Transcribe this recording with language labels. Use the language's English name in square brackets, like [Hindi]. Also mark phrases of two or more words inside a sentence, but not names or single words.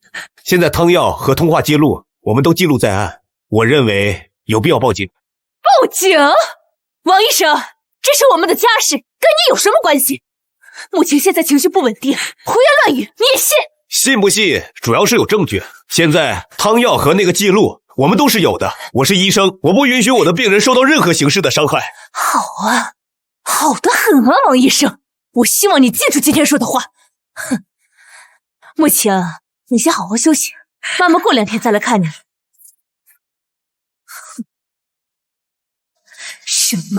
[Chinese] 現在湯藥和通話記錄我們都記錄在案，我認為有必要報警。報警？王醫生，這是我們的家事，跟你有什麼關係？慕晴現在情緒不穩定，胡言亂語，你也信？信不信，主要是有證據。現在湯藥和那個記錄我們都是有的。我是醫生，我不允許我的病人受到任何形式的傷害。好啊，好得很啊，王醫生。我希望你记住今天说的話。哼，慕晴，你先好好休息，媽媽過2天再來看你。什麼？